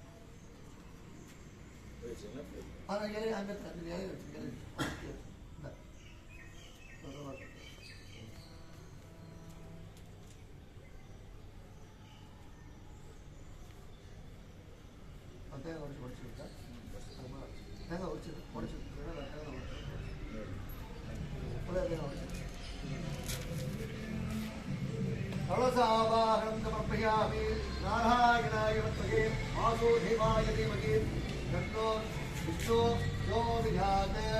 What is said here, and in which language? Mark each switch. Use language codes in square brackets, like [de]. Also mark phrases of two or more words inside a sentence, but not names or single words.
[ta] அந்த இலையை அந்த இலையை வச்சு தேங்காய் உடச்சி விட்டா தேங்காய் உடச்சி [sa] कलशावाहनं समर्पयामि नारायणाय विद्महे वासुदेवाय धीमहि तन्नो विष्णु प्रचोदयात्।